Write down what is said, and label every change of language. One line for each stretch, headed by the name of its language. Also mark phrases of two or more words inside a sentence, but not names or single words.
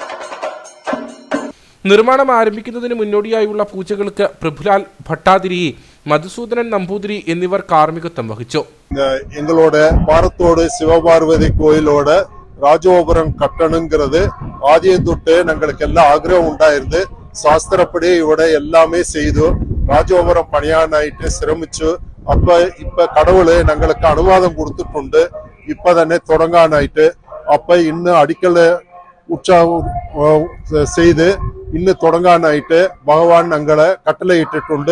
Malayalam: നിർമ്മാണം ആരംഭിക്കുന്നതിന് മുന്നോടിയായുള്ള പൂജകൾക്ക് പ്രഭുലാൽ ഭട്ടാതിരി, മധുസൂദനൻ നമ്പൂതിരി എന്നിവർ കാർമ്മികത്വം വഹിച്ചു.
Tamil: எங்களோட பாரத்தோடு சிவபார்வதி கோயிலோட ராஜகோபுரம் கட்டணுங்கிறது ஆதியம் தொட்டு எங்களுக்கு எல்லாம் ஆഗ്രഹம் ഉണ്ടായിരുന്നു.
Malayalam: ശാസ്ത്രപ്പടി ഇവിടെ എല്ലാമേ ചെയ്തു. രാജഗോപുരം പണിയാനായിട്ട് ശ്രമിച്ചു. ഇപ്പൊ കടവുള് ഞങ്ങൾക്ക് അനുവാദം കൊടുത്തിട്ടുണ്ട് ഇപ്പൊ തന്നെ തുടങ്ങാനായിട്ട്. അപ്പൊ ഇന്ന് അടിക്കല് ഉത്സവം ചെയ്ത് ഇന്ന് തുടങ്ങാനായിട്ട് ഭഗവാൻ ഞങ്ങളെ കട്ടളയിട്ടിട്ടുണ്ട്.